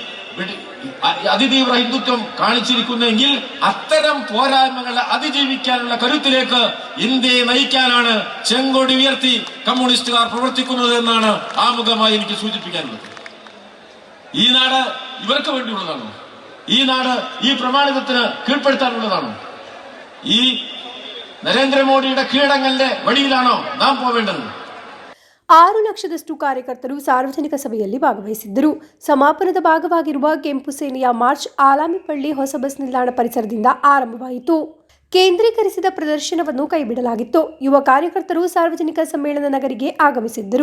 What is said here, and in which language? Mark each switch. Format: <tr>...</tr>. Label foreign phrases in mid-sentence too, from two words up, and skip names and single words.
<ml>അതിതീവ്ര ഹിന്ദുത്വം കാണിച്ചിരിക്കുന്നതെങ്കിൽ അത്തരം പോരായ്മകളെ അതിജീവിക്കാനുള്ള കരുത്തിലേക്ക് ഇന്ത്യയെ നയിക്കാനാണ് ചെങ്കൊടി ഉയർത്തി കമ്മ്യൂണിസ്റ്റുകാർ പ്രവർത്തിക്കുന്നത് എന്നാണ് ആമുഖമായി എനിക്ക് സൂചിപ്പിക്കാനുള്ളത്. ഈ നാട് ഇവർക്ക് വേണ്ടിയുള്ളതാണോ? ഈ നാട് ഈ പ്രമാണിതത്തിന് കീഴ്പ്പെടുത്താനുള്ളതാണോ? ഈ നരേന്ദ്രമോദിയുടെ കീഴടങ്ങലിന്റെ വഴിയിലാണോ നാം പോവേണ്ടത്?</ml> <kn>6 ಲಕ್ಷದಷ್ಟು ಕಾರ್ಯಕರ್ತರು ಸಾರ್ವಜನಿಕ ಸಭೆಯಲ್ಲಿ ಭಾಗವಹಿಸಿದ್ದರು. ಸಮಾಪನದ ಭಾಗವಾಗಿರುವ ಕೆಂಪು ಸೇನೆಯ ಮಾರ್ಚ್ ಆಲಾಮಿಪಳ್ಳಿ ಹೊಸ ಬಸ್ ನಿಲ್ದಾಣ ಪರಿಸರದಿಂದ ಆರಂಭವಾಯಿತು. ಕೇಂದ್ರೀಕರಿಸಿದ ಪ್ರದರ್ಶನವನ್ನು ಕೈಬಿಡಲಾಗಿತ್ತು. ಯುವ ಕಾರ್ಯಕರ್ತರು ಸಾರ್ವಜನಿಕ ಸಮ್ಮೇಳನ ನಗರಿಗೆ ಆಗಮಿಸಿದ್ದರು.</kn>